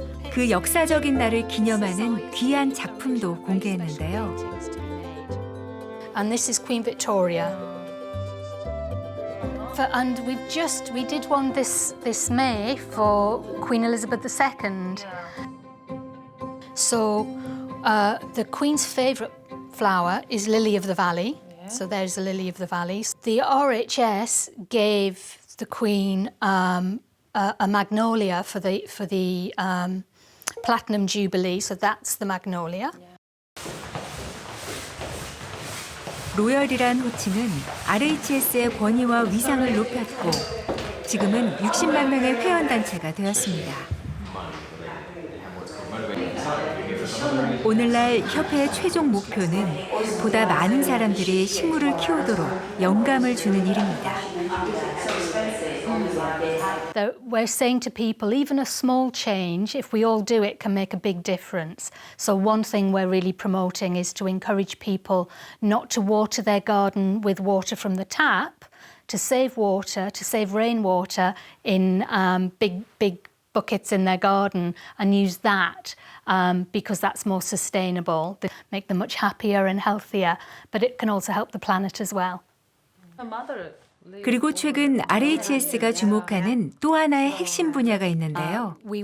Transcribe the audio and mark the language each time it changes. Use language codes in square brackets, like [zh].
[ko] 그 역사적인 날을 기념하는 귀한 작품도 공개했는데요. [en] And this is Queen Victoria. And we did one this May for Queen Elizabeth II. So the Queen's favourite flower is lily of the valley. So there's the lily of the valley. The RHS gave the Queen a magnolia for the Platinum Jubilee. So that's the magnolia. [ko] 로열이란 호칭은 RHS의 권위와 위상을 높였고 지금은 60만 명의 회원단체가 되었습니다. 오늘날 협회의 최종 목표는 보다 많은 사람들이 식물을 키우도록 영감을 주는 일입니다. [en] We're saying to people, even a small change, if we all do it, can make a big difference. So one thing we're really promoting is to encourage people not to water their garden with water from the tap, to save rainwater in big buckets in their garden and use that because that's more sustainable. They make them much happier and healthier, but it can also help the planet as well. [ko] 그리고 최근 RHS가 주목하는 또 하나의 핵심 분야가 있는데요.